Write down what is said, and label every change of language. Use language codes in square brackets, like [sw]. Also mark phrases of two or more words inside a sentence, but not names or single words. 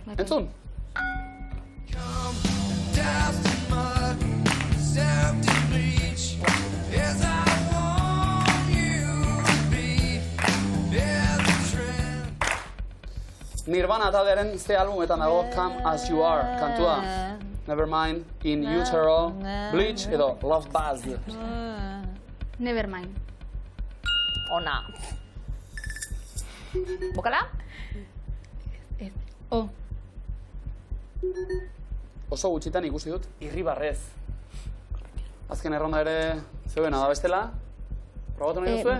[eu] Entzun? Nirvana taldearen ze albumetan dago Come As You Are kantua. Nevermind, In Utero, Bleach edo Love Buzz. Nevermind. Ona. Bokala? O. Oso gutxitan ikusi dut Irribarrez. Azken erronda ere zeuena da bestela. Probatu nahi duzue?